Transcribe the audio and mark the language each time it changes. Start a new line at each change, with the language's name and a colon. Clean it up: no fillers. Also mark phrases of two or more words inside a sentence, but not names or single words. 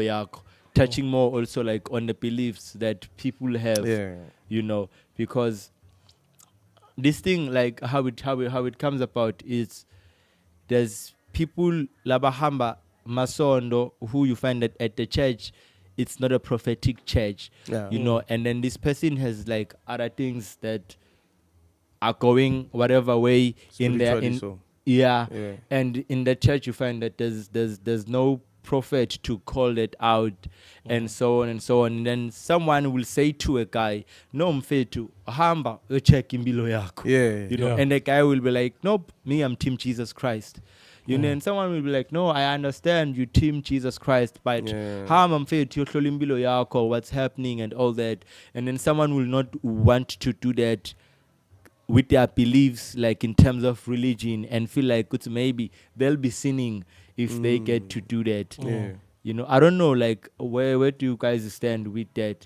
English: Yako, touching more also like on the beliefs that people have, you know, because this thing, like how it comes about is there's people
Xhosa: labahamba masondo
English: who you find that at the church it's not a prophetic church, you know, and then this person has like other things that are going whatever way in there, and in the church you find that there's no prophet to call it out, and so on and so on. And then someone will say to a guy, no
Xhosa: mfetu hamba
English: check
Xhosa: imbilo yako,
English: you know, and the guy will be like, nope, me, I'm team Jesus Christ, you know. And someone will be like, no, I understand you team Jesus Christ, but
Xhosa: hamba mfetu yohlola imbilo yako,
English: what's happening and all that. And then someone will not want to do that with their beliefs, like in terms of religion, and feel like it's maybe they'll be sinning if they get to do that. You know, I don't know, like where do you guys stand with that?